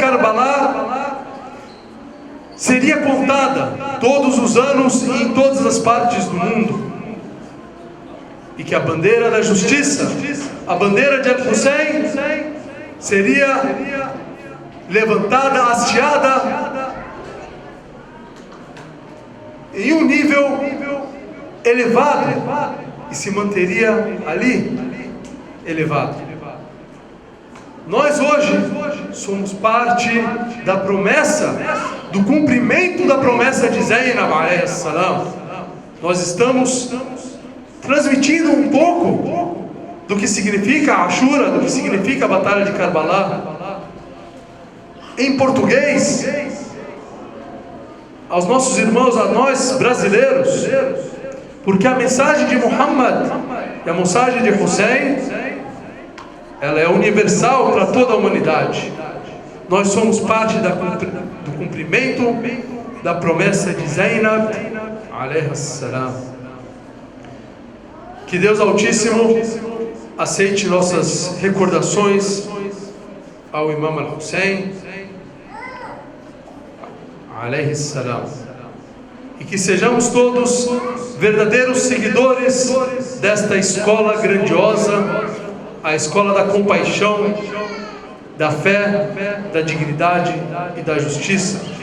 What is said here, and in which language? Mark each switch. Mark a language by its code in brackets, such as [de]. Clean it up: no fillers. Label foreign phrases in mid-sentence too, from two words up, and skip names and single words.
[pt] Karbala seria contada todos os anos e em todas as partes do mundo, e que a bandeira da justiça, a bandeira de Al-Hussein, seria levantada, hasteada em um nível elevado e se manteria ali elevado. Nós hoje somos parte da promessa, do cumprimento da promessa de Zainab [ar] alayhi salam. [pt] Nós estamos transmitindo um pouco do que significa a Ashura, do que significa a Batalha de Karbala, em português, aos nossos irmãos, a nós brasileiros, porque a mensagem de Muhammad e a mensagem de Hussein, ela é universal para toda a humanidade. Nós somos parte do cumprimento da promessa de Zainab [ar] alayhi salam. [pt] Que Deus Altíssimo aceite nossas recordações ao Imam Al-Hussein [ar] alayhi salam, [pt] e que sejamos todos verdadeiros seguidores desta escola grandiosa, a escola da compaixão, da fé, da dignidade e da justiça.